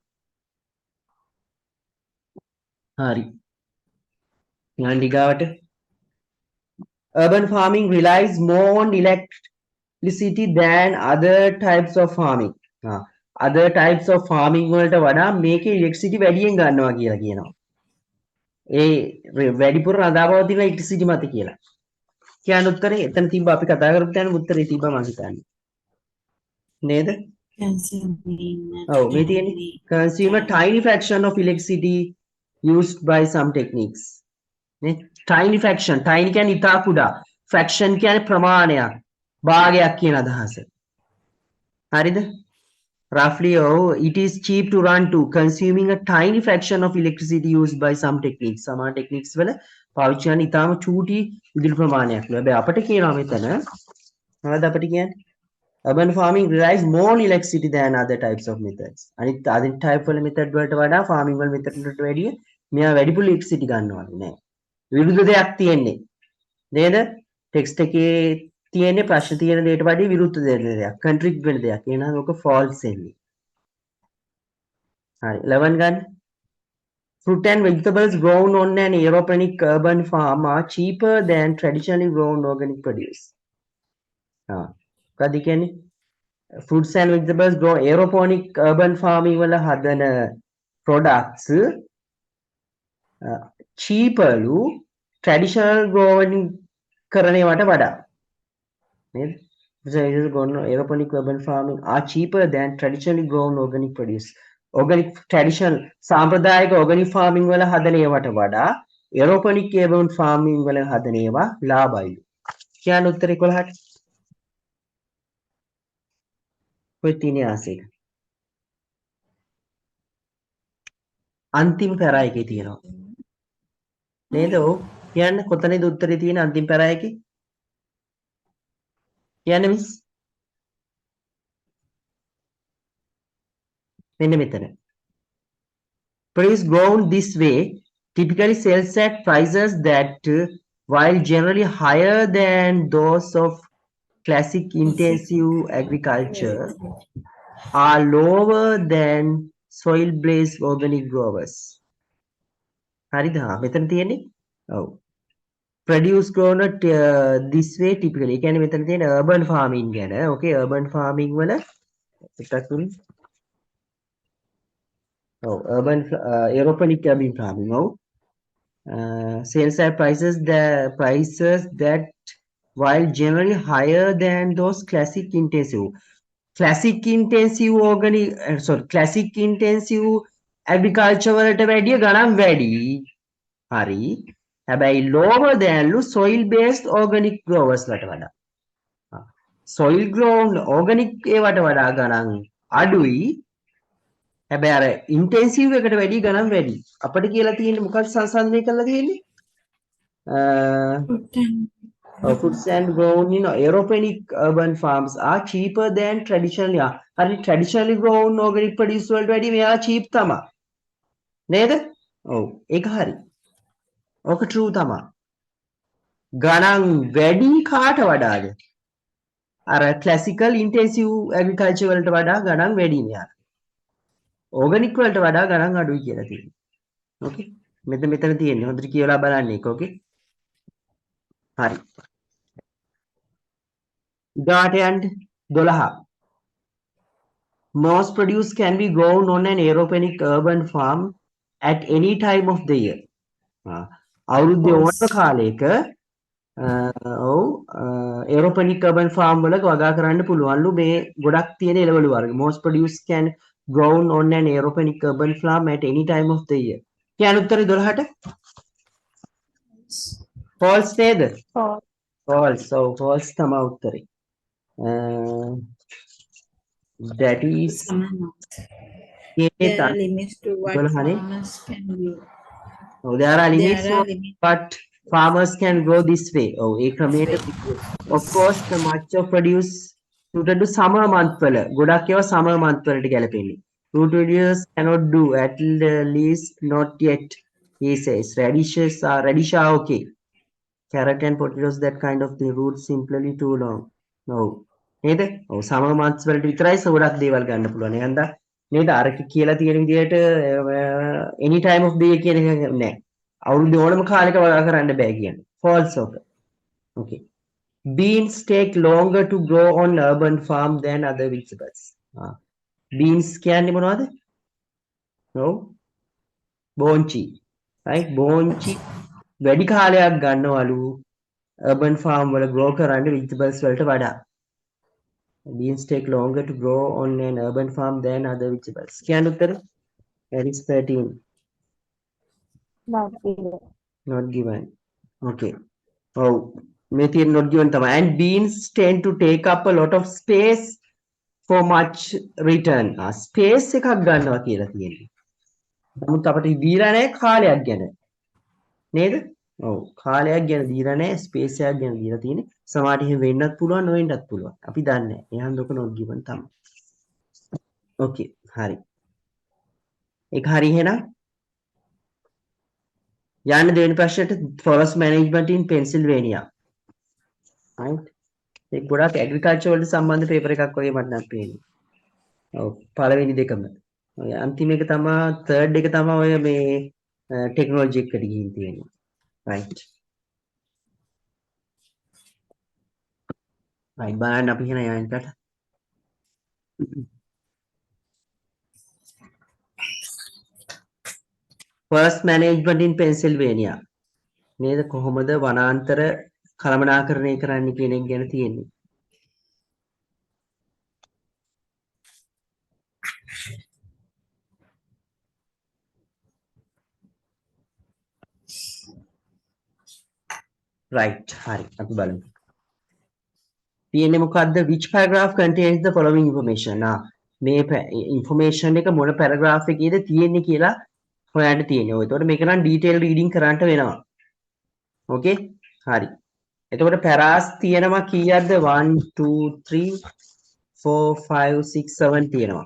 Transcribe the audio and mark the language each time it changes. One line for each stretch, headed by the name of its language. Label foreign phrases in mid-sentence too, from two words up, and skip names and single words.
Sinhala: හරි ඊළඟ ඩිගාවට
English: urban farming relies more on electricity than other types of farming other types of farming
Sinhala: වලට වඩා මේකේ electricity වැඩියෙන් ගන්නවා කියලා කියනවා ඒ වැඩිපුර රඳාපවතින electricity මත කියලා කියන උත්තරේ එතන තිබ්බ අපි කතා කරපු තැන උත්තරේ තිබ්බ මම හිතන්නේ නේද ඔව් මේ තියෙන්නේ
English: consume a tiny fraction of electricity used by some techniques
Sinhala: නේ
English: tiny fraction tiny
Sinhala: කියන්නේ ඉතා කුඩා fraction කියන්නේ ප්‍රමාණයක් භාගයක් කියන අදහස හරිද
English: roughly it is cheap to run to consuming a tiny fraction of electricity used by some techniques
Sinhala: සමහර techniques වල පාවිච්චි කරන ඉතාම චූටි විදුලි ප්‍රමාණයක් නේ හැබැයි අපිට කියනවා මෙතන මොනවද අපිට කියන්නේ
English: urban farming relies more on electricity than other types of methods
Sinhala: අනිත් type වල method වලට වඩා farming වල method වලට වැඩිය මෙයා වැඩිපුර electricity ගන්නවලු නෑ විරුද්ධ දෙයක් තියෙන්නේ නේද ටෙක්ස්ට් එකේ තියෙන්නේ ප්‍රශ්න තියෙන දෙයට වඩා විරුද්ධ දෙයක් කන්ට්‍රික්ට් වෙන දෙයක් එහෙනම් ඔක false එන්නේ හරි 11 ගන්න
English: fruit and vegetables grown on an aeroponic urban farm are cheaper than traditionally grown organic produce
Sinhala: මොකද කියන්නේ
English: fruits and vegetables grown aeroponic urban farming
Sinhala: වල හදන
English: products cheaperලු traditional growing
Sinhala: කරනවට වඩා නේද
English: aeroponic urban farming are cheaper than traditionally grown organic produce organic traditional සාම්ප්‍රදායික organic farming
Sinhala: වල හදන ඒවාට වඩා
English: aeroponic urban farming
Sinhala: වල හදන ඒවා ලාභයි කියන උත්තරේ 11ට ඔය තියෙන ආසෙක අන්තිම පැරා එකේ තියෙනවා නේද ඔව් කියන්න කොතනද උත්තරේ තියෙන අන්තිම පැරා එකේ කියන්න මිස් මෙන්න මෙතන
English: produce grown this way typically sells at prices that while generally higher than those of classic intensive agriculture are lower than soil based organic growers
Sinhala: හරිද මෙතන තියෙන්නේ ඔව්
English: produce grown this way typically
Sinhala: කියන්නේ මෙතන තියෙන
English: urban farming ගැන okay urban farming
Sinhala: වල එකක් තුන
English: urban aeroponic urban farming sales at prices that while generally higher than those classic intensive
Sinhala: organic
English: classic intensive agriculture
Sinhala: වලට වැඩිය ගණන් වැඩි හරි හැබැයි
English: lower than soil based organic growers
Sinhala: වලට වඩා
English: soil grown organic
Sinhala: ඒවට වඩා ගණන් අඩුයි හැබැයි අර intensive එකට වැඩි ගණන් වැඩි අපිට කියලා තියෙන්නේ මොකක්ද සංසන්දනය කරලා තියෙන්නේ
English: fruits and grown aeroponic urban farms are cheaper than traditionally grown organic produce
Sinhala: වලට වැඩි මෙයා cheap තමයි නේද ඔව් ඒක හරි ඕක true තමයි ගණන් වැඩි කාට වඩාද අර
English: classical intensive agriculture
Sinhala: වලට වඩා ගණන් වැඩි මෙයා ඕගනික් වලට වඩා ගණන් අඩුයි කියලා තියෙනවා. ඕකේ. මෙතන තියෙන්නේ. හොඳට කියලා බලන්න ඒක. ඕකේ. හරි. ඊගාට යන්න 12.
English: Most produce can be grown on an aeroponic urban farm at any time of the year.
Sinhala: අවුරුද්දේ ඕනම කාලයක ඔව්
English: aeroponic urban farm
Sinhala: වල වගා කරන්න පුළුවන්ලු මේ ගොඩක් තියෙන එළවලු වර්ග.
English: Most produce can grown on an aeroponic urban farm at any time of the year.
Sinhala: කියන උත්තරේ 12ට false නේද?
English: false. So false
Sinhala: තමයි උත්තරේ.
English: That is there are limits to what farmers can do. Oh, there are limits to what farmers can grow this way. Oh, of course, the much of produce suited to summer month
Sinhala: වල ගොඩක් ඒවා
English: summer month
Sinhala: වලට ගැලපෙන්නේ.
English: Fruit produce cannot do, at least not yet, he says. Radish are okay. Carrot and potatoes, that kind of the roots simply too long. No.
Sinhala: නේද? ඔව්
English: summer months
Sinhala: වලට විතරයි ගොඩක් දේවල් ගන්න පුළුවන්. එහෙනම් නේද? අර කියලා තියෙන විදිහට
English: any time of the year
Sinhala: කියන එක නෑ. අවුරුද්දේ ඕනම කාලයක වගා කරන්න බෑ කියන්නේ. false ඔක.
English: Okay. Beans take longer to grow on urban farm than other vegetables.
Sinhala: Beans කියන්නේ මොනවද? ඔව්. බෝංචි. right? බෝංචි වැඩි කාලයක් ගන්නවලු
English: urban farm
Sinhala: වල grow කරන්න vegetables වලට වඩා.
English: Beans take longer to grow on an urban farm than other vegetables.
Sinhala: කියන උත්තර?
English: That is 13. Not given. Okay.
Sinhala: Oh, මේ
English: not given
Sinhala: තමයි.
English: And beans tend to take up a lot of space for much return.
Sinhala: Space එකක් ගන්නවා කියලා තියෙනවා. නමුත් අපිට දීලා නැහැ කාලයක් ගැන. නේද? ඔව් කාලයක් ගැන දීලා නැහැ, ස්පේස් එකක් ගැන දීලා තියෙන්නේ. සමහරට එහෙම වෙන්නත් පුළුවන්, නොවෙන්නත් පුළුවන්. අපි දන්නේ නැහැ. එහෙනම් දුක
English: not given
Sinhala: තමයි. Okay, හරි. ඒක හරි එහෙනම් යන්න දෙවෙනි ප්‍රශ්නෙට
English: forest management in Pennsylvania.
Sinhala: right? ඒක ගොඩක් ඇග්‍රිකල්චර් වලට සම්බන්ධ පේපර් එකක් වගේ මට නම් පේන්නේ. ඔව් පළවෙනි දෙකම. ඔය අන්තිම එක තමයි third එක තමයි ඔය මේ ටෙක්නොලොජි එකට ගිහින් තියෙන්නේ. right. right බලන්න අපි එහෙනම් යන්නට.
English: forest management in Pennsylvania.
Sinhala: නේද කොහොමද වනාන්තර කළමනාකරණය කරන්න කියන එක ගැන තියෙන්නේ. right හරි අපි බලමු. තියෙන්නේ මොකද්ද?
English: which paragraph contains the following information.
Sinhala: මේ information එක මොන paragraph එකේද තියෙන්නේ කියලා හොයන්න තියෙන්නේ. ඔය එතකොට මේක නම්
English: detail reading
Sinhala: කරන්න වෙනවා. okay හරි. එතකොට paras තියෙනවා කීයක්ද? 1 2 3 4 5 6 7 තියෙනවා.